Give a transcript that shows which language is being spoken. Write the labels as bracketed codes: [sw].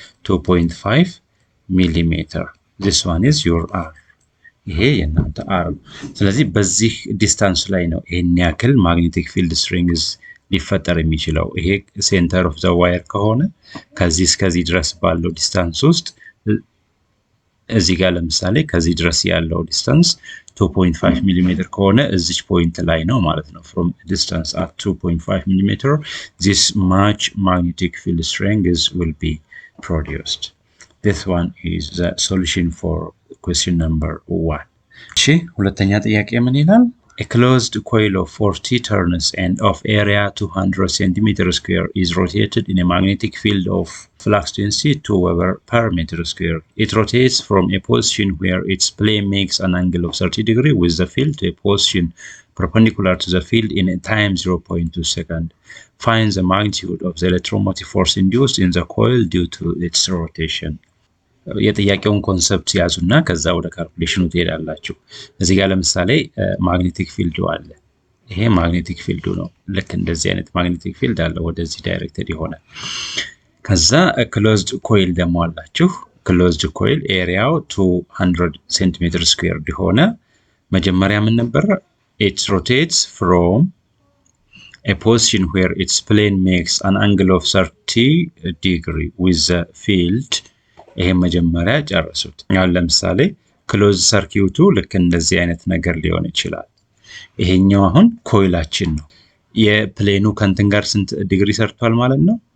[am] 2.5 ሚሊሜትር። [en] this one is your r። [am] ይሄ የናንተ r ነው። ስለዚህ በዚህ ዲስታንስ ላይ ነው ይሄን ያክል ማግኔቲክ ፊልድ ስትሪንግስ ሊፈጠር የሚችለው። ይሄ ሴንተር ኦፍ ዘ ዋየር ከሆነ ከዚህ እስከዚህ ድረስ ባለው ዲስታንስ ውስጥ እዚህ ጋር ለምሳሌ ከዚህ ድረስ ያለው ዲስታንስ 2.5 ሚሊሜትር ከሆነ እዚች ፖይንት ላይ ነው ማለት ነው። [en] from distance at 2.5 millimeter this much magnetic field strength will be produced. This one is the solution for question number 1. [am] እሺ ሁለተኛ ጥያቄ ምን ይላል? [en] A closed coil of 40 turns and of area 200 cm² is rotated in a magnetic field of flux density 2 Weber per meter square. It rotates from a position where its plane makes an angle of 30 degrees with the field to a position perpendicular to the field in a time 0.2 seconds. Find the magnitude of the electromotive force induced in the coil due to its rotation. [am] የጥያቄውን ኮንሰፕት ያዙና ከዛ ወደ ካልኩሌሽኑ ትሄዳላችሁ። እዚህ ጋር ለምሳሌ ማግኔቲክ ፊልዱ አለ። ይሄ ማግኔቲክ ፊልዱ ነው። ልክ እንደዚህ አይነት ማግኔቲክ ፊልድ አለ፣ ወደዚህ ዳይሬክትድ የሆነ። ከዛ ክሎዝድ ኮይል ደግሞ አላችሁ። ክሎዝድ ኮይል ኤሪያው 200 ሴንቲሜትር ስኩዌርድ የሆነ መጀመሪያ ምን ነበር? [en] it rotates from a position where its plane makes an angle of 30 degrees with the field. [am] ይሄ መጀመሪያ ጨርሱት። አሁን ለምሳሌ ክሎዝ ሰርኪዩቱ ልክ እንደዚህ አይነት ነገር ሊሆን ይችላል። ይሄኛው አሁን ኮይላችን ነው። የፕሌኑ ከንትን ጋር ስንት ዲግሪ ሰርቷል ማለት ነው?